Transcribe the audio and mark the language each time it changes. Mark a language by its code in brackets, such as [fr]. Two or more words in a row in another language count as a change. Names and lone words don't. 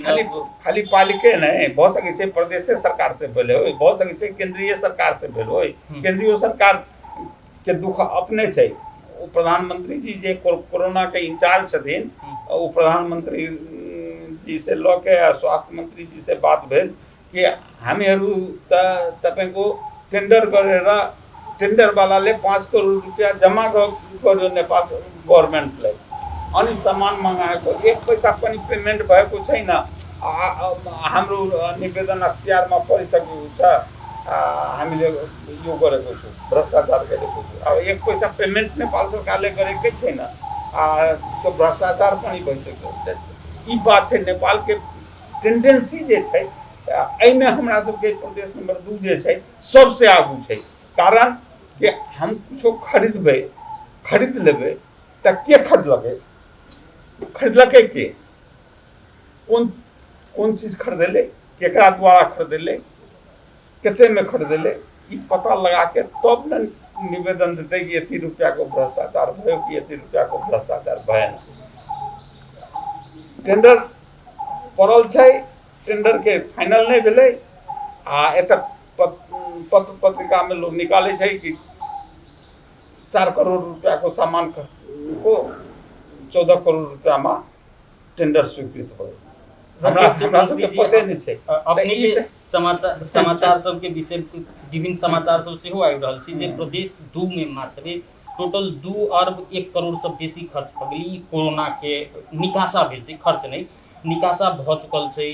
[mai] खाली पालिके नहीं भ सके छै प्रदेश सरकार से भेले होय, भ सके छै केंद्रीय सरकार से भेल होय। केंद्रीय सरकार के दुख अपने छै। प्रधानमंत्री जी जे कोरोना के इंचार्ज छथिन, वो प्रधानमंत्री जी से लऽ के स्वास्थ्य मंत्री जी से बात भेल कि [ne] हामीहरू तपाईको टेंडर गरेर टेंडर वालाले 5 करोड़ रुपया जमा गर्यो नेपाल गभर्नमेन्टलाई, अनि सामान मगाएको 1 पैसा पनि पेमेन्ट भएको छैन। हाम्रो निवेदन अख्तियारमा परिसकेको छ, हामीले यो गरेको छु, भ्रष्टाचार गरेको छु। अब 1 पैसा पेमेन्ट नेपाल सरकारले गरेकै छैन, त्यो भ्रष्टाचार पनि भइसक्यो। [mai] ई बात छै नेपाल के टेंडेंसी जे छै, एहिमे हमरा सबके प्रदेश नंबर 2 जे छै सबसे आगू छै। कारण कि हम कुछो खरीद लेबै त के खरीदलकै के कौन चीज खरीदेले, केकरा द्वारा खरीदेले, कितने में खरीदेले, ई पता लगा के तब न निवेदन देते कि [ne] एती रुपया को भ्रष्टाचार भयो कि एती रुपया को भ्रष्टाचार भएन। [mai] टेंडर पड़ल छै, टेंडर के फाइनल नहीं भेले, आ एत पत्र पत्रिका में लोग निकाले छै कि 4 करोड़ रुपया को सामान को 14 करोड़ रुपया में टेंडर स्वीकृत हो। हमरा सबके पते नहीं छै। अपने के समाचार सब के विषय विभिन्न समाचार सब सेहो आबि रहल छै जे प्रदेश 2 में मात्र टोटल 2 अरब 1 करोड़ से बेसी खर्च भ गेलै। कोरोना के निकासा भेल छै, खर्च नहीं निकासा भ चुकल छै।